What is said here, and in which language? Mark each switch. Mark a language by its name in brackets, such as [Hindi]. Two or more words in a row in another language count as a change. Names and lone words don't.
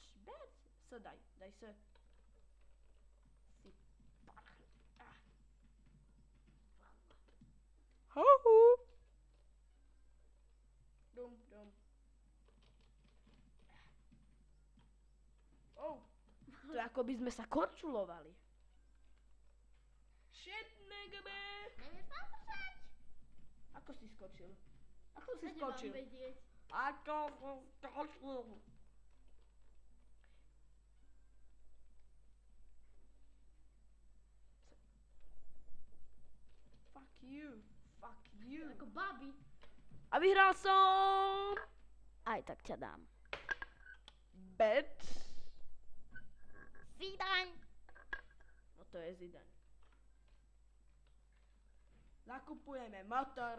[Slovak] Sa daj sa. Si parchant. Hohu. Dum. Oh. To je ako by sme sa korčulovali. [English] Shit, nigga, man. [Slovak] Nevieš sa držať? Ako si skočil? Ako si Ja nemám skočil? vedieť. Ako som skočil? [English] Fuck you. [Slovak] Ako babi. A vyhral som! Aj tak ťa dám. Bet. Zidane. No to je Zidane. Nakupujeme motor.